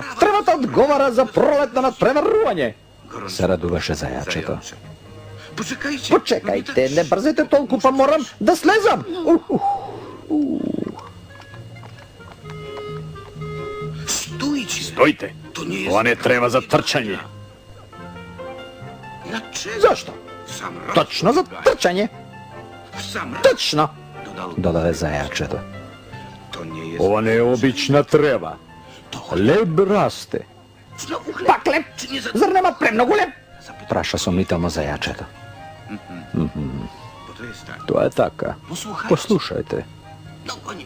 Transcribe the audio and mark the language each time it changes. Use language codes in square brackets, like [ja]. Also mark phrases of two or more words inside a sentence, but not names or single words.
[mk] Тревата одговара за пролетно надпреварување. Се радуваше зајачето. [pl] Poczekajcie. [mk] Почекајте, не брзете толку, па морам да слезам. [pl] Stójcie. [mk] Стојте. [pl] To nie jest... [mk] Ова не треба за трчање. [pl] Dlaczego? [mk] Зошто? [pl] Sam raz. [mk] Точно за трчање. [pl] Sam raz. [mk] Точно. [pl] Dodał. [mk] Додаде зајачето. [pl] To nie jest... [mk] Ова не е обична трева. Леб расте. [pl] Znowu chleb. [mk] Пак леп. Зар нема премногу леп? Праша сомнително зајачето. [pl] Bo to jest tak. [mk] Тоа е така. [pl] Posłuchajcie. [mk] Послушајте. [pl] No, oni...